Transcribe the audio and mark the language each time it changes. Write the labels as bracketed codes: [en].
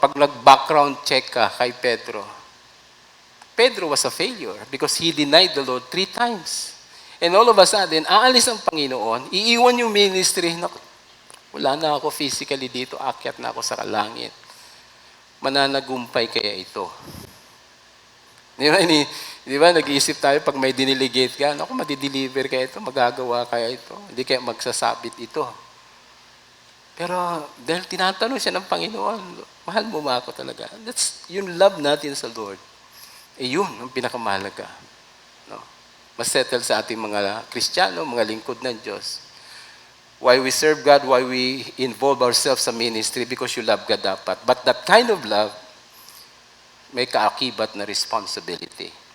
[tl] Pag nag-background check ka kay Pedro, [en] Pedro was a failure because he denied the Lord 3 times. And all of a sudden, [tl] aalis ang Panginoon, iiwan yung ministry. Wala na ako physically dito, akyat na ako sa langit. Mananagumpay kaya ito. Di ba, nag-iisip tayo pag may diniligate ka, naku, madideliver kaya ito, magagawa kaya ito, hindi kaya magsasabit ito. Pero dahil tinatanong siya ng Panginoon, mahal mo ba ako talaga? That's yung love natin sa Lord. Yun ang pinakamahalaga. No? Mas settle sa ating mga Kristiyano, mga lingkod ng Diyos. [en] Why we serve God, why we involve ourselves sa ministry, because you love God dapat. But that kind of love, [tl] may kaakibat na [en] responsibility.